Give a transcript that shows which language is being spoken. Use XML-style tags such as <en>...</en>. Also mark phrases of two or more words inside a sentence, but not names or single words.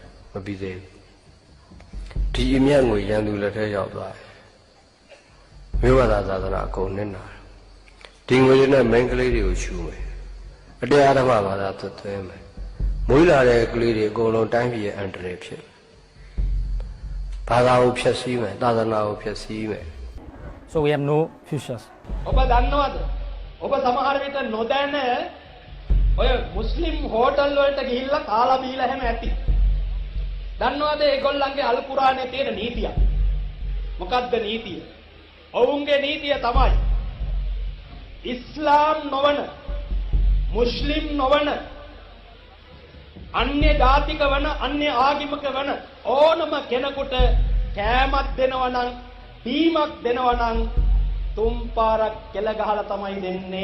<my>မပြီးသေးဘူးဒီအမြတ်ငွေရန်သူလက်ထဲရောက်သွားတယ်မြို့ဝါသာသနာအကုန်နစ်နာဒီငွေတွေနဲ့မိန်းကလေးတွေကိုရှူမယ်အတရားဓမ္မဘာသာသွတ်သွင်းမယ်မွေးလာတဲ့ကလေးတွေအကုန်လုံးတိုင်းပြည်ရဲ့အန္တရာယ်ဖြစ်ဘာသာကိုဖျက်ဆီးမယ်သာသနာကိုဖျက်ဆီးမယ်</my> <en>So we have no futures.</en> <si>ඔබ දන්නවද? ඔබ සමහර විට නොදැන ඔය මුස්ලිම් හෝටල් වලට ගිහිල්ලා කාලා බීලා හැම ඇති. දන්නවද ඒගොල්ලන්ගේ අල් කුරානේ තියෙන නීතිය? මොකක්ද නීතිය? ඔවුන්ගේ නීතිය තමයි ඉස්ලාම් නොවන මුස්ලිම් නොවන අන්‍ය ජාතික වන අන්‍ය ආගමික වන ඕනම කෙනෙකුට කෑමක් දෙනවා නම් බීමක් දෙනවා නම් තුන් පාරක් කෙල ගහලා තමයි දෙන්නේ.</si>